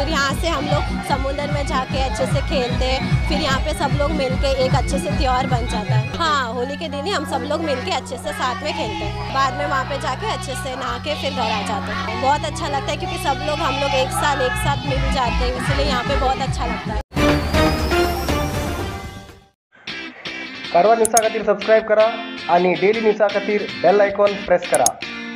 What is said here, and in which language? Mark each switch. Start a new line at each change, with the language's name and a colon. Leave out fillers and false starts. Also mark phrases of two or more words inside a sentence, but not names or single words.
Hindi: फिर यहाँ से हम लोग समुद्र में जाके अच्छे से खेलते हैं। फिर यहाँ पे सब लोग मिलके एक अच्छे से त्योहार बन जाता है। हाँ, होली के दिन ही हम सब लोग मिलके अच्छे से साथ में खेलते हैं। बाद में वहाँ पे जाके अच्छे से नहा के फिर घर आ जाते हैं। बहुत अच्छा लगता है क्योंकि सब लोग हम लोग एक साथ मिल जाते हैं, इसलिए यहाँ पे बहुत अच्छा लगता है।
Konkani: कारवार न्यूज़ा खातीर सबस्क्राईब करा आणि
English: daily news
Konkani: खातीर
English: bell icon press
Konkani: करा।